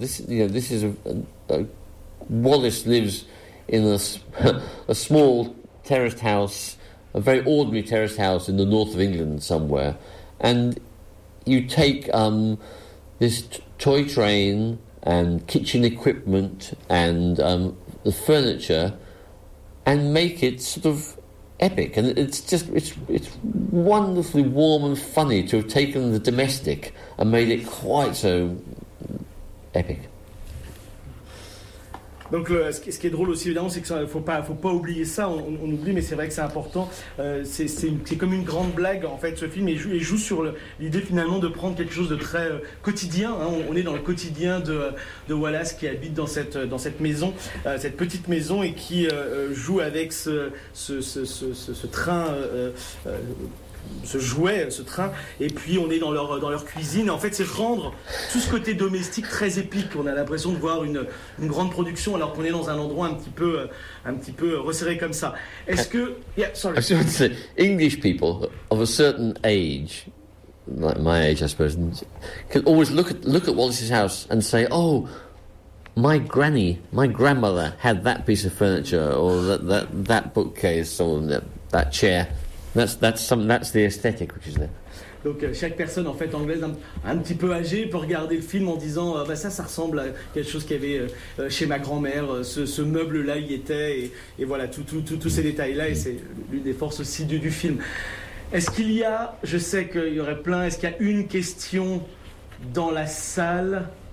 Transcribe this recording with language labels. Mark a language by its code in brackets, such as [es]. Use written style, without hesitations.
[en] This, you know, this is a Wallace lives in a small terraced house, a very ordinary terraced house in the north of England somewhere, and you take this toy train and kitchen equipment and the furniture and make it sort of epic. And it's wonderfully warm and funny to have taken the domestic and made it quite so epic. [fr] Donc ce qui est drôle aussi évidemment, c'est qu'il ne faut pas oublier ça, on oublie, mais c'est vrai que c'est important. C'est comme une grande blague en fait, ce film, et joue sur l'idée finalement de prendre quelque chose de très quotidien, hein. On est dans le quotidien de Wallace qui habite dans cette maison, cette petite maison, et qui joue avec ce train ce jouet, ce train, et puis on est dans leur cuisine. En fait, c'est rendre tout ce côté domestique très épique. On a l'impression de voir une grande production alors qu'on est dans un endroit un petit peu resserré comme ça. Est-ce que... [en] Yeah, sorry. I should say, English people of a certain age, like my age, I suppose, can always look at Wallace's house and say, oh, my granny, my grandmother had that piece of furniture, or that bookcase, or that chair. That's the aesthetic which is there. [fr] Donc chaque personne en fait anglaise un petit peu âgée peut regarder le film en disant ça ressemble à quelque chose qu'il y avait chez ma grand-mère, ce meuble là y était, et voilà tous ces détails là, et c'est l'une des forces aussi du film. Est-ce qu'il y a, je sais qu'il y aurait plein, est-ce qu'il y a une question dans la salle?